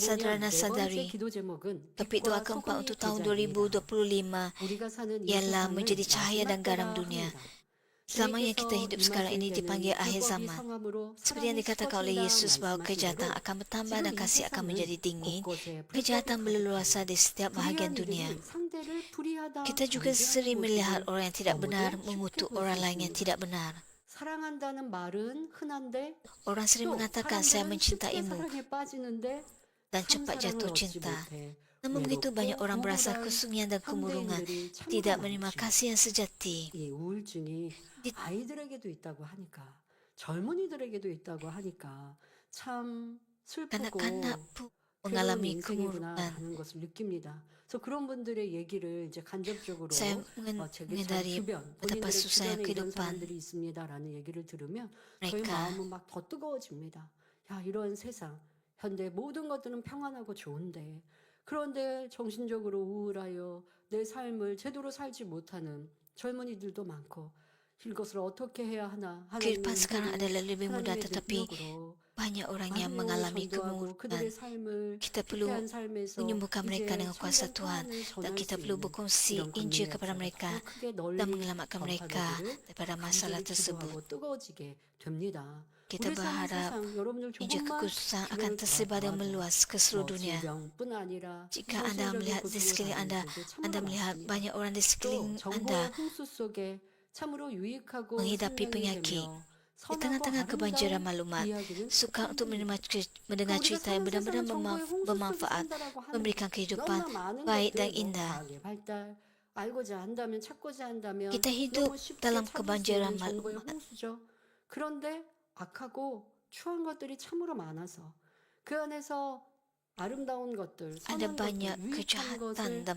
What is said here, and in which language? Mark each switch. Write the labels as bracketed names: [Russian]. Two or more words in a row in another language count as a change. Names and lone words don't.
[Malay] Saudara dan [Korean] 네 번째 [Malay] saudari, [Korean] 기도 제목은 [Malay] topik [Korean] 빛과 [Malay] doa keempat [Korean] 소금이 [Malay] untuk tahun [Korean] 되자입니다. [Malay] 2025 [Korean] 우리가 사는 이 [Malay] ialah [Korean] 세상을 [Malay] menjadi cahaya dan garam [Korean] 마지막 [Malay] dunia. [Korean] 때라 합니다. [Malay] Selama yang [Korean] 주님께서 [Malay] kita hidup sekarang ini [Korean] 임하실 [Malay] dipanggil [Korean] 때는 [Malay] akhir [Korean] 율법이 [Malay] zaman. [Korean] 성함으로 [Malay] Seperti yang [Korean] 사랑이 [Malay] dikatakan oleh [Korean] 식어진다 [Malay] Yesus bahawa [Korean] 말씀하신 [Malay] kejahatan [Korean] 대로 [Malay] akan bertambah [Korean] 지금 [Malay] dan [Korean] 이 [Malay] kasih akan [Korean] 세상은 [Malay] menjadi dingin. [Korean] 곳곳에 불법이 [Malay] Kejahatan berleluasa [Korean] 가득하고 [Malay] di setiap bahagian [Korean] 불의한 [Malay] dunia. [Korean] 이들이 상대를 불의하다 [Malay] Kita juga [Korean] 정죄하는 [Malay] sering melihat [Korean] 모습을 [Malay] orang yang tidak [Korean] 너무도 [Malay] benar [Korean] 쉽게 [Malay] mengutuk [Korean] 볼 수 [Malay] orang lain yang [Korean] 있습니다. [Malay] tidak benar. [Korean] 사랑한다는 말은 흔한데 [Malay] Orang sering [Korean] 또 [Malay] mengatakan saya [Korean] 사람들은 쉽게 [Malay] mencintaimu [Korean] 사랑에 빠지는데 [Malay] dan [Korean] 참 [Malay] cepat [Korean] 사랑을 [Malay] jatuh [Korean] 얻지 [Malay] cinta. [Korean] 못해 [Malay] Namun begitu banyak [Korean] 외롭고 [Malay] orang berasa [Korean] 우울한 [Malay] kesunyian dan kemurungan, [Korean] 현대인들이 참으로 [Malay] tidak menerima [Korean] 많죠. [Malay] kasih yang sejati. [Korean] 이 우울증이 [Malay] Di- [Korean] 아이들에게도 있다고 하니까 젊은이들에게도 있다고 하니까 참 슬프고 [Malay] Kanak-kanak pun [Korean] 괴로운 [Malay] mengalami [Korean] 인생이구나 [Malay] kemurukan. [Korean] 하는 것을 느낍니다. 그래서 그런 분들의 얘기를 이제 간접적으로 [Malay] Saya [Korean] 제게 참 [Malay] mengendari [Korean] 주변 [Malay] betapa [Korean] 본인들의 [Malay] susahnya [Korean] 주변에 이런 [Malay] kehidupan [Korean] 사람들이 있습니다라는 얘기를 들으면 저희 [Malay] mereka. [Korean] 마음은 막 더 뜨거워집니다. 야, 이런 세상 현대 모든 것들은 평안하고 좋은데 그런데 정신적으로 우울하여 내 삶을 제대로 살지 못하는 젊은이들도 많고 이것을 어떻게 해야 하나 하나님의 [Malay] Kehidupan sekarang [Korean] 은혜로 [Malay] adalah lebih mudah, [Korean] 하나님의 [Malay] tetapi [Korean] 능력으로 [Malay] banyak orang yang [Korean] 많은 영혼을 [Malay] mengalami [Korean] 전도하고 그들의 [Malay] kemurukan. [Korean] 삶을 [Malay] Kita perlu [Korean] 피폐한 삶에서 [Malay] menyembuhkan mereka [Korean] 이제 [Malay] dengan kuasa [Korean] 참된 [Malay] Tuhan, [Korean] 평안을 [Malay] dan [Korean] 전할 [Malay] kita [Korean] 수 [Malay] perlu [Korean] 있는 [Malay] berkongsi [Korean] 이런 [Malay] Injil [Korean] 권능의 [Malay] kepada [Korean] 역사가 [Malay] mereka [Korean] 더 크게 [Malay] dan [Korean] 널리 [Malay] menyelamatkan mereka [Korean] 전파되기를 [Malay] daripada masalah [Korean] 간절히 [Malay] tersebut. [Korean] 기도하고 뜨거워지게 됩니다. [Malay] Kita [Korean] 우리 사는 [Malay] berharap [Korean] 세상 여러분들 [Malay] Injil [Korean] 조금만 [Malay] kekudusan akan [Korean] 주변을 [Malay] tersebar dan [Korean] 돌아봐도 [Malay] meluas ke seluruh dunia. [Korean] 질병뿐 아니라 [Malay] Jika anda [Korean] 현실적인 [Malay] melihat di [Korean] 고통을 [Malay] sekeliling [Korean] 받는 [Malay] anda, [Korean] 분들 참으로 [Malay] anda melihat [Korean] 많습니다. [Malay] banyak orang di [Korean] 또 [Malay] sekeliling [Korean] 정보의 [Malay] anda [Korean] 홍수 속에 참으로 유익하고 [Malay] menghidapi [Korean] 생명이 [Malay] penyakit. [Korean] 되며 [Malay] Di [Korean] 선하고 [Malay] tengah-tengah kebanjiran [Korean] 아름다운 [Malay] maklumat, [Korean] 이야기는 [Malay] suka untuk [Korean] 사람들입니다. [Malay] mendengar [Korean] 우리가 [Malay] cerita yang [Korean] 사는 [Malay] benar-benar [Korean] 세상은 정보의 홍수 속에 [Malay] bermanfaat, [Korean] 산다라고 하는데 [Malay] memberikan kehidupan [Korean] 너무나 많은 [Malay] baik dan [Korean] 것들 뭐 [Malay] indah. [Korean] 과학의 발달 알고자 한다면 찾고자 한다면 [Malay] Kita [Korean] 너무 [Malay] hidup [Korean] 쉽게 [Malay] dalam [Korean] 찾을 수 [Malay] kebanjiran [Korean] 있는 정보의 [Malay] maklumat. [Korean] 홍수죠. 그런데 악하고 추한 것들이 참으로 많아서 그 안에서 아름다운 것들, [Malay] Ada [Korean] 선한 [Malay] banyak [Korean] 것들, 유익한 [Malay] kejahatan [Korean] 것을 [Malay] dan